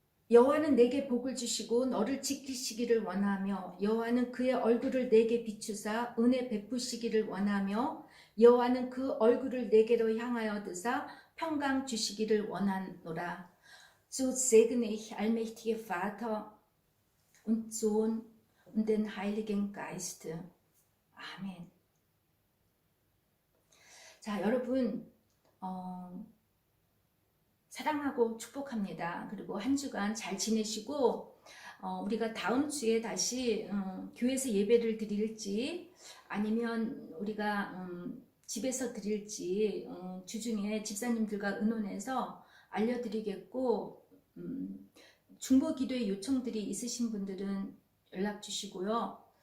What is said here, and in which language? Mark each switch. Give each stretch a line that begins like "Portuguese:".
Korean: 여호와는 내게 복을 주시고 너를 지키시기를 원하며, 여호와는 그의 얼굴을 내게 비추사 은혜 베푸시기를 원하며, 여호와는 그 얼굴을 내게로 향하여 드사 평강 주시기를 원하노라.
German: So segne ich allmächtige Vater und Sohn und den Heiligen Geist.
Korean: 아멘. 자, 여러분 사랑하고 축복합니다. 그리고 한 주간 잘 지내시고 우리가 다음 주에 다시 교회에서 예배를 드릴지 아니면 우리가 집에서 드릴지 주중에 집사님들과 의논해서 알려드리겠고, 중보기도의 요청들이 있으신 분들은 연락 주시고요.